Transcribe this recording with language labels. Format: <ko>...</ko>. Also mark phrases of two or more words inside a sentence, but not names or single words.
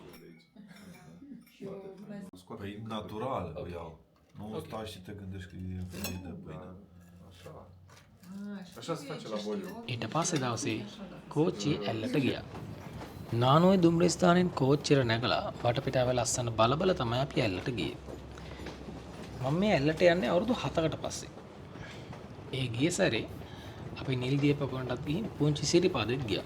<ro>Natural, iau. Nu stai și te gândești că e de pâine. Așa se face la Bolio.</ro> <si>ඊට පස්සේ දවසේ කෝච්චිය ඇල්ලට ගියා. නානෝයි දුම්රිය ස්ථානයෙන් කෝච්චියට නැගලා වටපිටාව ලස්සන බල තමයි අපි ඇල්ලට ගියේ. මම මේ ඇල්ලට යන්නේ අවුරුදු 7කට පස්සේ. ඒ ගිය සැරේ අපි නිල්දිය පොකොන්ටත් ගිහින් පුංචි සිරිපාදෙත් ගියා.</si>